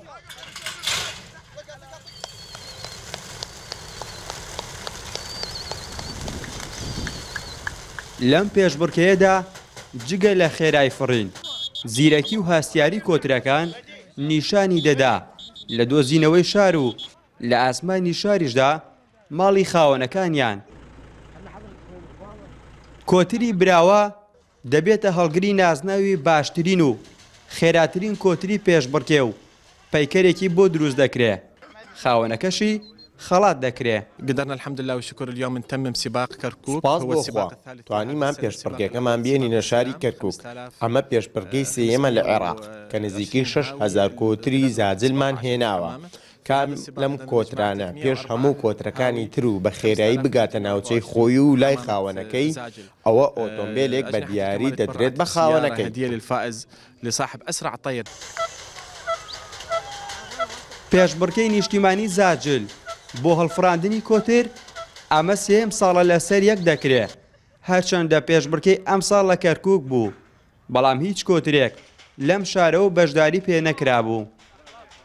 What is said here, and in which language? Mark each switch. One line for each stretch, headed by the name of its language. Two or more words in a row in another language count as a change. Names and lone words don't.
Central Kurdish: لەم پێشبڕکەیەدا جگە لە خێرای فڕین زیرەکی و هاستیاری کۆترەکان نیشانی دەدا لە دۆزینەوەی شار و لە ئاسمانی شاریشدا ماڵی خاوەنەکانیان. کۆتری براوە دەبێتە هەڵگری نازناوی باشترین و خێراترین کۆتری پێشبڕکێ و پەیکەرێکی بۆ دروست دەکرێت خاوەنەکەشی خەڵات دەکرێت.
Arabic: قدرنا الحمد لله والشكر اليوم نتمم سباق كركوك هو السباق الثالث
Central Kurdish: توانیمان پێشبڕکێکەمان بێنینە شاری کەرکووک. ئەمە پێشبڕکەی سێیەمە لە عێراق کە نزیکەی 6,000 کۆتری زاجلمان هێناوە. کام لەم کۆترانە پێش هەموو کۆترەکانی تر و بە خێرایی بگاتە ناوچەی خۆی و لای خاوەنەکەی ئەوە ئۆتۆمبیلێک بە دیاری دەدرێت بە خاوەنەکەی.
Arabic: للفائز لصاحب أسرع طير.
Central Kurdish: پێشبڕکەی نیشتیمانی زاجل بۆ هەڵفراندنی کۆتر ئەمە سێم ساڵە لەسەر یەک دەکرێت هەرچەندە پێشبڕکەی ئەم ساڵ لە کەرکووک بوو بەڵام هیچ کۆترێک لەم شارەوە بەشداری پێ نەکرابوو.